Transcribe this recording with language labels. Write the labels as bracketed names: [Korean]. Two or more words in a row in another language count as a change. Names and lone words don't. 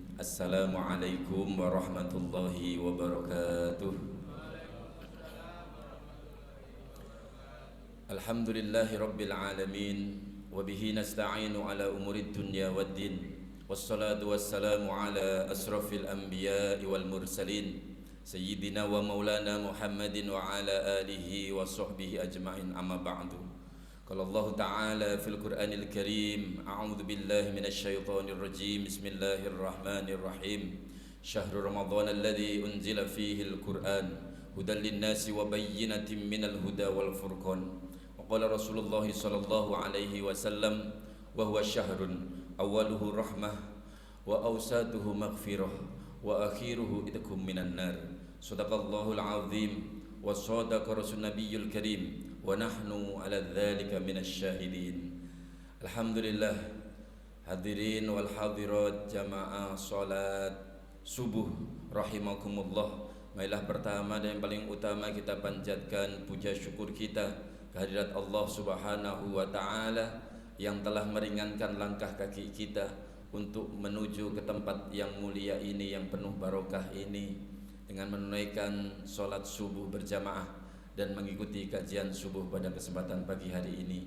[Arabic] السلام عليكم ورحمة الله وبركاته. الحمد لله رب العالمين. وبه نستعين على أمور الدنيا والدين. والصلاة والسلام على أشرف الأنبياء والمرسلين سيدنا ومولانا محمد وعلى آله وصحبه أجمعين أما بعد. قال الله تعالى في القرآن الكريم أعوذ بالله من الشيطان الرجيم. بسم الله الرحمن الرحيم. شهر رمضان الذي أنزل فيه القرآن هدى للناس وبينات من الهدى والفرقان. قال رسول الله صلى الله عليه وسلم وهو شهر أوله رحمة وأوسطه مغفرة وآخره عتق من النار. صدق الله العظيم وصدق رسوله النبي الكريم ونحن على ذلك من الشاهدين. [Indonesian] Alhamdulillah, [Arabic] الحاضرين والحاضرات [Indonesian] jamaah salat subuh rahimakumullah. Marilah pertama dan yang paling utama kita panjatkan puja syukur kita kehadirat Allah [Arabic] سبحانه وتعالى [Indonesian] yang telah meringankan langkah kaki kita untuk menuju ke tempat yang mulia ini, yang penuh barokah ini, dengan menunaikan sholat subuh berjamaah dan mengikuti kajian subuh pada kesempatan pagi hari ini.